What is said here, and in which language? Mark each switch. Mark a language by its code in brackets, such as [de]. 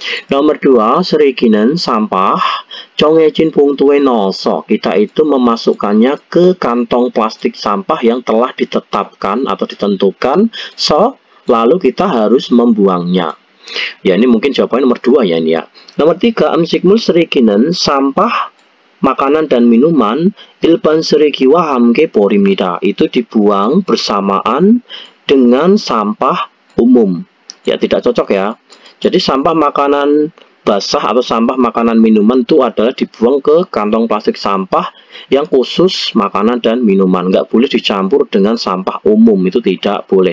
[id] Nomor 2, [ko] 쓰레기는 [id] sampah [ko] 정해진 봉투에 넣어서, [id] kita itu memasukkannya ke kantong plastik sampah yang telah ditetapkan atau ditentukan. Lalu kita harus membuangnya. Ya, ini mungkin jawabannya nomor 2 ya ini ya. Nomor 3, [ko] 음식물 쓰레기는 [id] sampah makanan dan minuman [ko] 일반 쓰레기와 함께 버립니다. [id] Itu dibuang bersamaan dengan sampah umum. Ya, tidak cocok ya. Jadi sampah makanan basah atau sampah makanan minuman itu adalah dibuang ke kantong plastik sampah yang khusus makanan dan minuman. Nggak boleh dicampur dengan sampah umum, itu tidak boleh.